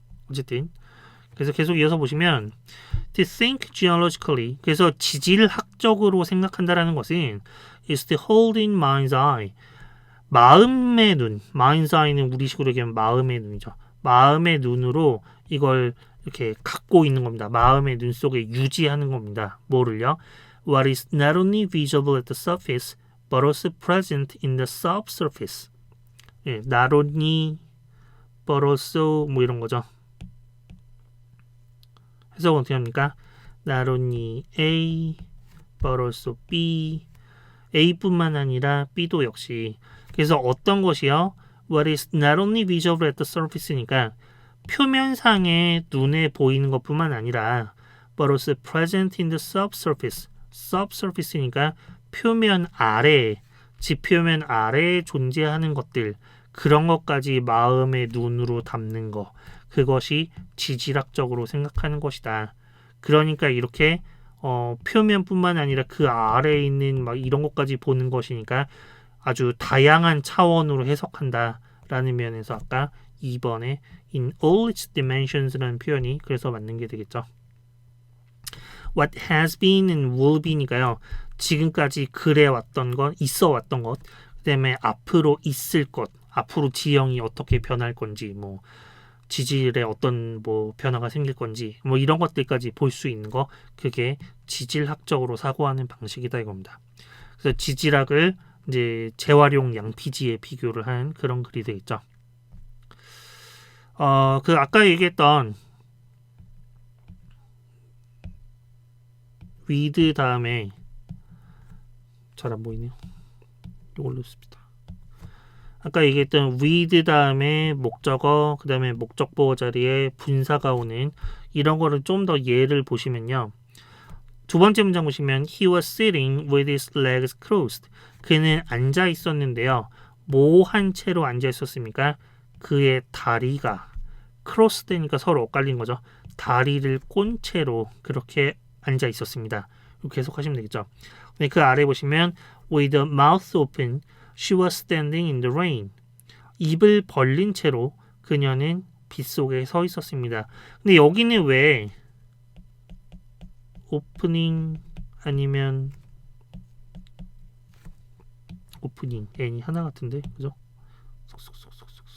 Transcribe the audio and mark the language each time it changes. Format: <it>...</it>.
<ko>어쨌든 그래서 계속 이어서 보시면</ko> <en>to think geologically,</en> <ko>그래서 지질학적으로 생각한다라는 것은</ko> <en>is to hold in mind's eye,</en> <ko>마음의 눈, mind's eye는 우리식으로 얘기하면 마음의 눈이죠. 마음의 눈으로 이걸 이렇게 갖고 있는 겁니다. 마음의 눈 속에 유지하는 겁니다. 뭐를요?</ko> <en>What is not only visible at the surface but also present in the subsurface.</en> <ko>예,</ko> <en>not only but also</en> <ko>뭐 이런 거죠. 해석은 어떻게 합니까?</ko> <en>Not only A but also B.</en> <ko>A뿐만 아니라 B도 역시. 그래서 어떤 것이요?</ko> <en>What is not only visible at the surface</en> <ko>니까 표면상에 눈에 보이는 것뿐만 아니라</ko> <en>but also present in the subsurface.</en> <ko>subsurface니까 표면 아래, 지표면 아래에 존재하는 것들, 그런 것까지 마음의 눈으로 담는 거, 그것이 지질학적으로 생각하는 것이다. 그러니까 이렇게 표면뿐만 아니라 그 아래에 있는 막 이런 것까지 보는 것이니까 아주 다양한 차원으로 해석한다라는 면에서 아까 2번에</ko> <en>in all its dimensions</en> <ko>라는 표현이 그래서 맞는 게 되겠죠.</ko> <en>What has been and will be니까요.</en> <ko>지금까지 그래왔던 것, 있어왔던 것, 그 다음에 앞으로 있을 것, 앞으로 지형이 어떻게 변할 건지, 뭐 지질에 어떤 뭐 변화가 생길 건지, 뭐 이런 것들까지 볼 수 있는 거, 그게 지질학적으로 사고하는 방식이다 이겁니다. 그래서 지질학을 이제 재활용 양피지에 비교를 한 그런 글이 되겠죠. 그 아까 얘기했던 with 다음에 잘 안 보이네요. 이걸로 씁니다. 아까 얘기했던 with 다음에 목적어, 그 다음에 목적보호 자리에 분사가 오는 이런 거를 좀 더 예를 보시면요. 두 번째 문장 보시면</ko> <en>He was sitting with his legs crossed.</en> <ko>그는 앉아 있었는데요. 뭐 한 채로 앉아 있었습니까? 그의 다리가 크로스 되니까 서로 엇갈린 거죠. 다리를 꼰 채로 그렇게 앉아 있었습니다. 계속 하시면 되겠죠. 네, 그 아래 보시면</ko> <en>with the mouth open, she was standing in the rain.</en> <ko>입을 벌린 채로 그녀는 빗속에 서 있었습니다. 근데 여기는 왜 오프닝 아니면 오프닝 N이 하나 같은데, 그죠? 속속속속속.</ko>